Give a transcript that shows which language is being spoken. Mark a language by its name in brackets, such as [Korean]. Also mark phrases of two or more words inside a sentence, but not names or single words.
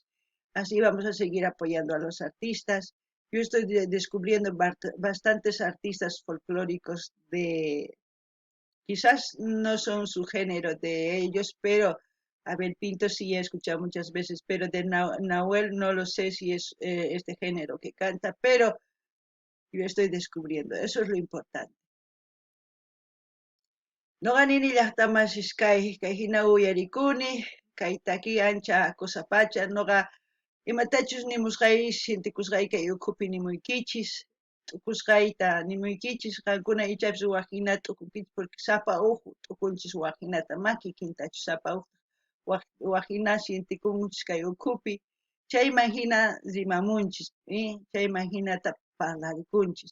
[Spanish] Así vamos a seguir apoyando a los artistas. Yo estoy descubriendo bastantes artistas folclóricos de, quizás no son su género de ellos, pero Abel Pinto sí he escuchado muchas veces, pero de Nahuel no lo sé si es este género que canta, pero yo estoy descubriendo, eso es lo importante. [Quechua] Noqa nini llaqtamashish kay hina uyarikuni, kay taki ancha kusapacha, noqa imatachus nimusqay sintikusqay kay ukhupi nimuykichis, t'ukusqayta nimuykichis, qankuna ichapis waqhina t'ukunkichis porque sapa uhu t'ukunchis waqhinata maki kintachu sapa uhu waqhina sintikunchis kay ukhupi, chayman hina rimamunchis, chayman hinata parlarikunchis.